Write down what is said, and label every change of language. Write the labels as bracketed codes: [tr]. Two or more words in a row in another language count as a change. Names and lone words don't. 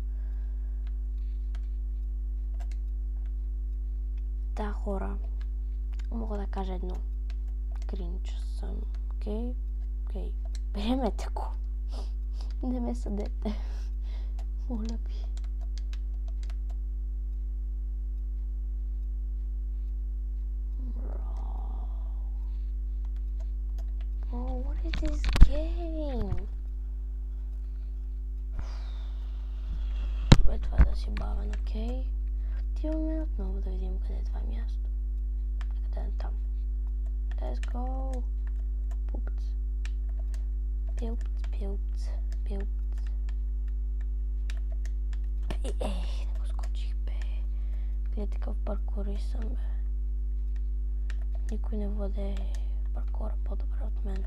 [bg] Да, хора, мога да кажа едно. Кринч съм, окей? Приемете го. Не ме съдете. Моля ви. [en] What is this game? [bg] Това е да си бавен, окей? Отиваме отново да видим къде е това място. Къде е там? [en] Let's go! Пупц. Пилпц. [bg] Ей, не го скочих, бе. Гледайте какъв паркурист съм, бе. Никой не владее паркура по-добре от мен.